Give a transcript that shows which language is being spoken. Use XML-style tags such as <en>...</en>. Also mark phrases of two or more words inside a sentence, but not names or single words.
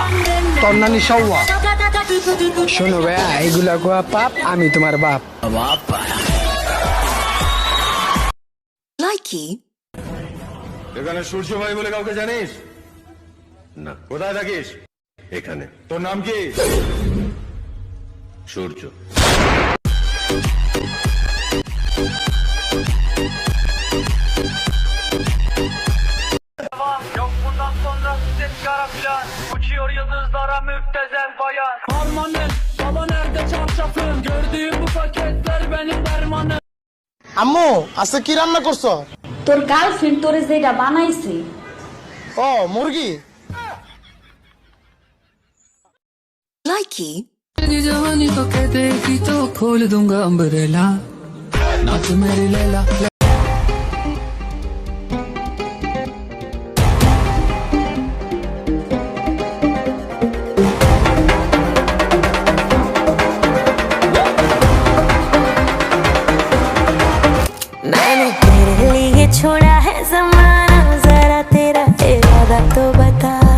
<bn>তোর নানি সৌয়া। শোনো ভাইয়া, এগুলা গোয়া পাপ, আমি তোমার বাপ।</bn> <en>Likey.</en> <bn>এখানে সূর্য ভাই বলে কাউকে জানিস? না। কোথায় থাকিস? এখানে। তোর নাম কি? সূর্য।</bn> <tr>Yok bundan sonra ses kara filan. Uçuyor yıldızlara müptezel bayan. Harmanım, baba nerede çarşafın? Gördüğüm bu paketler benim dermanım.</tr> <bn>আম্মু, আজকে কি রান্না করছো? তোর গার্লফ্রেন্ড তোরে যেটা বানাইছে। ও মুরগি।</bn> <en>Likey.</en> <hi>जवानी को कह देगी तो खोल दूंगा अम्ब्रेला नाच मेरी लैला। मैंने तेरे लिए छोड़ा है ज़माना, जरा तेरा इरादा तो बता।</hi>